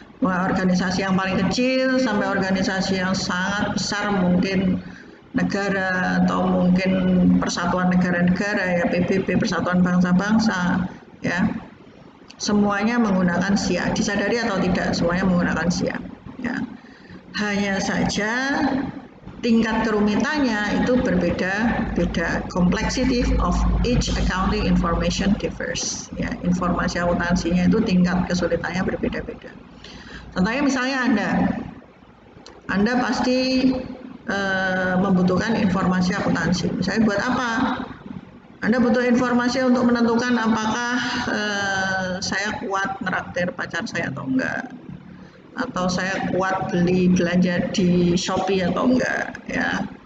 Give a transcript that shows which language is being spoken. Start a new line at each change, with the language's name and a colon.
Indonesian: Mulai organisasi yang paling kecil sampai organisasi yang sangat besar, mungkin negara atau mungkin persatuan negara-negara ya, PBB, Persatuan Bangsa-Bangsa ya. Semuanya menggunakan SIA, disadari atau tidak semuanya menggunakan SIA ya. Hanya saja tingkat kerumitannya itu berbeda-beda.
English: Complexity of each accounting information differs.
Indonesian: Ya, informasi akuntansinya itu tingkat kesulitannya berbeda-beda. Contohnya misalnya Anda pasti membutuhkan informasi akuntansi. Misalnya buat apa? Anda butuh informasi untuk menentukan apakah saya kuat neraktir pacar saya atau enggak, atau saya kuat belanja di Shopee atau enggak ya.